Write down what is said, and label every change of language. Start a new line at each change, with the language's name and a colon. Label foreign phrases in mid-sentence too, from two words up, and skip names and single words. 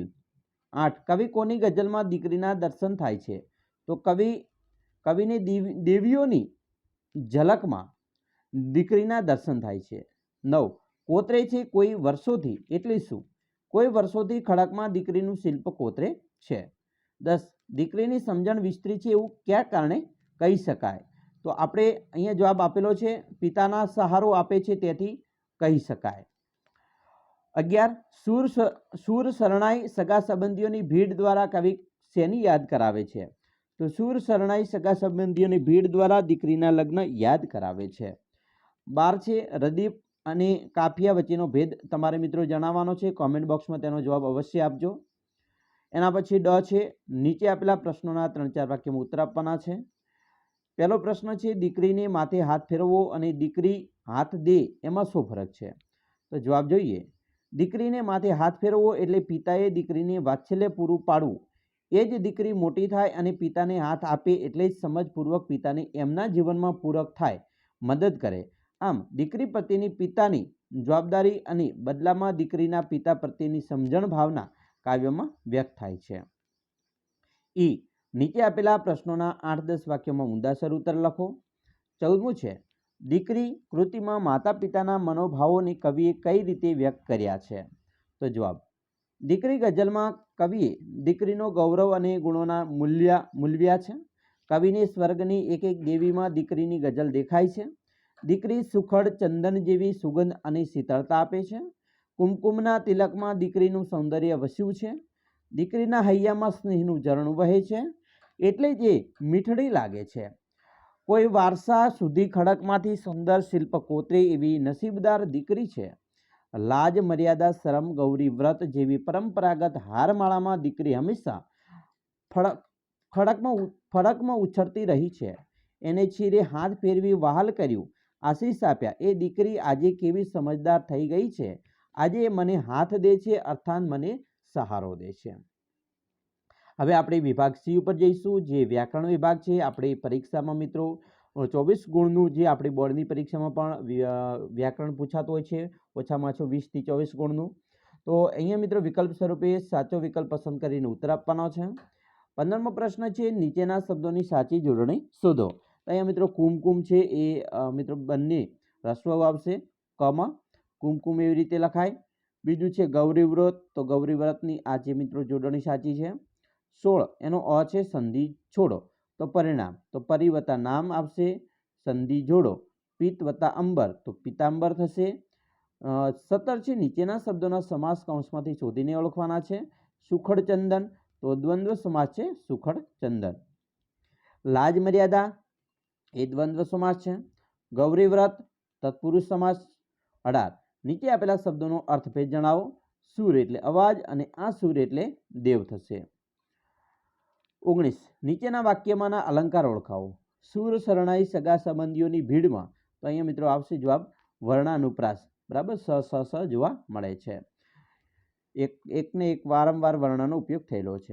Gujarati: 8 કવિ કોની ગઝલમાં દીકરીના દર્શન થાય છે, તો કવિને દેવીઓની ઝલકમાં દીકરીના દર્શન થાય છે। 9 કોતરે છે કોઈ વર્ષોથી એટલે શું, કોઈ વર્ષોથી ખડકમાં દીકરીનું શિલ્પ કોતરે છે। 10 દીકરીની સમજણ વિસ્તરી છે એવું ક્યા કારણે કહી શકાય, તો આપણે અહીંયા જવાબ આપેલો છે પિતાના સહારો આપે છે તેથી કહી શકાય। 11 સૂર શરણાઈ સગા સંબંધીઓની ભીડ દ્વારા કવિ શેની યાદ કરાવે છે, તો સૂર શરણાઈ સગા સંબંધીઓની ભીડ દ્વારા દીકરીના લગ્ન યાદ કરાવે છે। 12 છે રદીફ અને કાફિયા વચ્ચેનો ભેદ તમારે મિત્રો જણાવવાનો છે। કોમેન્ટ બોક્સમાં તેનો જવાબ અવશ્ય આપજો। એના પછી ડ છે નીચે આપેલા પ્રશ્નોના 3-4 વાક્યમાં ઉત્તર આપવાના છે। પહેલો પ્રશ્ન છે દીકરીને માથે હાથ ફેરવવો અને દીકરી હાથ દે એમાં શું ફરક છે, તો જવાબ જોઈએ। દીકરીને માથે હાથ ફેરવવો એટલે પિતાએ દીકરીને વાત્સલ્ય પૂરું પાડવું, એ જ દીકરી મોટી થાય અને પિતાને હાથ આપે એટલે જ સમજપૂર્વક પિતાને એમના જીવનમાં પૂરક થાય, મદદ કરે। આમ દીકરી પ્રત્યેની પિતાની જવાબદારી અને બદલામાં દીકરીના પિતા પ્રત્યેની સમજણ ભાવના કાવ્યમાં વ્યક્ત થાય છે। ઈ નીચે આપેલા પ્રશ્નોના 8-10 વાક્યોમાં ઊંધાસર ઉત્તર લખો। 14મું છે દીકરી કૃતિમાં માતા પિતાના મનોભાવોને કવિએ કઈ રીતે વ્યક્ત કર્યા છે, તો જવાબ દીકરી ગઝલમાં કવિએ દીકરીનો ગૌરવ અને ગુણોના મૂલ્વ્યા છે। કવિને સ્વર્ગની એક એક દેવીમાં દીકરીની ગઝલ દેખાય છે। દીકરી સુખડ ચંદન જેવી સુગંધ અને શીતળતા આપે છે। કુમકુમના તિલકમાં દીકરીનું સૌંદર્ય વસ્યું છે। દીકરીના હૈયામાં સ્નેહનું ઝરણું વહે છે એટલે જે મીઠડી લાગે છે। કોઈ વારસા સુધી ખડકમાંથી સુંદર શિલ્પ કોતરે એવી નસીબદાર દીકરી છે। લાજ મર્યાદા શરમ ગૌરી વ્રત જેવી પરંપરાગત હારમાળામાં દીકરી હંમેશા ફડકમાં ઉછળતી રહી છે। એને ચીરે હાથ ફેરવી વહાલ કર્યું, આશીષ આપ્યા, એ દીકરી આજે કેવી સમજદાર થઈ ગઈ છે, આજે મને હાથ દે છે અર્થાત મને સહારો દે છે। હવે આપણે વિભાગ સી પર જઈશું, જે વ્યાકરણ વિભાગ છે। આપણે પરીક્ષામાં મિત્રો 24 ગુણનું જે આપણી બોર્ડની પરીક્ષામાં પણ વ્યાકરણ પૂછાતું હોય છે, ઓછામાં ઓછો 20 થી 24 ગુણનું। તો અહીંયા મિત્રો વિકલ્પ સ્વરૂપે સાચો વિકલ્પ પસંદ કરીને ઉત્તર આપવાનો છે। 15મો પ્રશ્ન છે નીચેના શબ્દોની સાચી જોડણી શોધો। અહીંયા મિત્રો કુમકુમ હૈ એ મિત્રો બંને રસ્વ આવશે, કમા કુમકુમ એવી રીતે લખાય। બીજૂ હૈ ગૌરીવ્રત, તો ગૌરીવ્રતની આ જે મિત્રો જોડણી સાચી હૈ। 16 એનો અ હૈ સંધિ છોડો, તો પરિણામ, તો પરી વત્તા નામ આવશે, સંધિ જોડો પીત વત્તા અંબર, તો પીતાંબર થશે। 17 હૈ નીચેના શબ્દોના સમાસ કૌંસમાંથી શોધીને ઓળખવાના છે। સુખડ ચંદન, તો દ્વંદ્વ સમાસ હૈ સુખડ ચંદન। લાજ મર્યાદા એ દ્વંદ્વ સમાસ હૈ। ગૌરી વ્રત તત્પુરુષ સમાસ। 18 નીચે આપેલા શબ્દોં અર્થભેદ જણાવો। સુર એટલે અવાજ અને આ સુર એટલે દેવ થશે. 19. નીચેના વાક્યમાંના અલંકાર ઓળખાવો. સુર શરણાઈ સગા સંબંધીઓની ભીડમાં, તો અહીંયા મિત્રો આવશે જવાબ વર્ણાનુપ્રાસ. બરાબર, સ જોવા મળે છે. એકને એક વારંવાર વર્ણનો ઉપયોગ થયેલો છે.